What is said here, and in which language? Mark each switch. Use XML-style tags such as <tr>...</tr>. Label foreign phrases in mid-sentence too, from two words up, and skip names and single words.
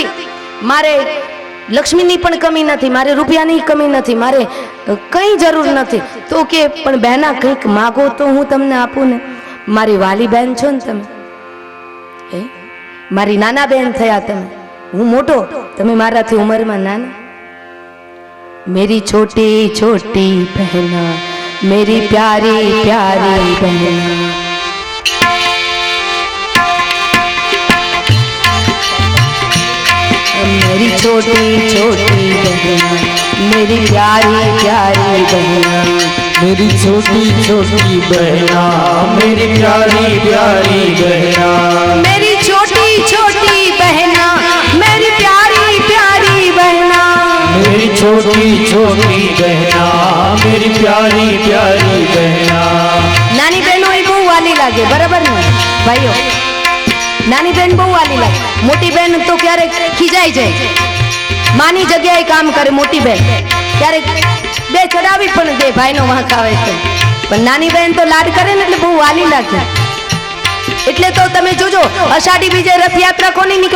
<gu>મારે લક્ષ્મીની પણ કમી નથી, મારે રૂપિયાની કમી નથી, મારે કંઈ જરૂર નથી. તો કે પણ બહેના કંઈક માગો તો હું તમને આપું ને. મારી વાલી બહેન છો ને તમે, મારી નાના બહેન થયા તમે. હું મોટો, તમે મારાથી ઉંમરમાં નાના.</gu> <hi>मेरी छोटी छोटी बहना, मेरी प्यारी प्यारी बहना, मेरी छोटी छोटी बहना, मेरी प्यारी प्यारी बहना, मेरी छोटी छोटी बहना, मेरी प्यारी प्यारी बहना, मेरी छोटी छोटी बहना, मेरी प्यारी प्यारी बहना, मेरी छोटी छोटी बहना, मेरी प्यारी प्यारी बहना.</hi> <gu>નાની બહેનો એ બહુ વાલી લાગે, બરાબર ને ભાઈઓ? નાની બહેન બહુ વાલી લાગે. મોટી બહેન તો ક્યારેક ખીજાઈ જાય, માની જગ્યાએ કામ કરે. મોટી બહેન ક્યારેક બે ચડાવી પણ દે, ભાઈનો વાંક આવે છે. પણ નાની બહેન તો લાડ કરે ને એટલે બહુ વાલી લાગે. એટલે તો તમે જોજો અષાઢી બીજે રથયાત્રા કોની નીકળે?</gu>